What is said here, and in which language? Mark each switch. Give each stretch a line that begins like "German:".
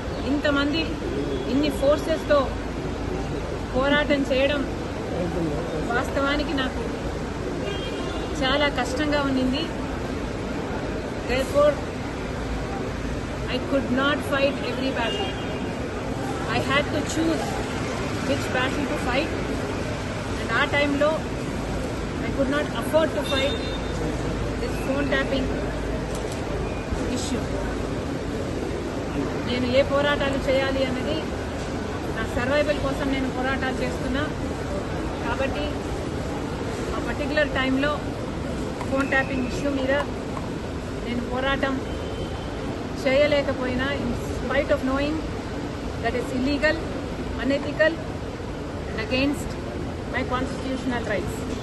Telugu: ఇంతమంది ఇన్ని ఫోర్సెస్తో పోరాటం చేయడం వాస్తవానికి నాకు చాలా కష్టంగా ఉన్నింది.
English: Therefore, I could not fight every battle. I had to choose which battle to fight, and
Telugu: ఆ టైంలో
English: I could not afford to fight this phone tapping issue.
Telugu: నేను ఏ పోరాటాలు చేయాలి అన్నది నా సర్వైవల్ కోసం నేను పోరాటాలు చేస్తున్నా. కాబట్టి ఆ పర్టికులర్ టైంలో ఫోన్ ట్యాపింగ్ ఇష్యూ మీద నేను పోరాటం చేయలేకపోయినా,
English: In spite of knowing that is illegal, unethical and against my constitutional rights.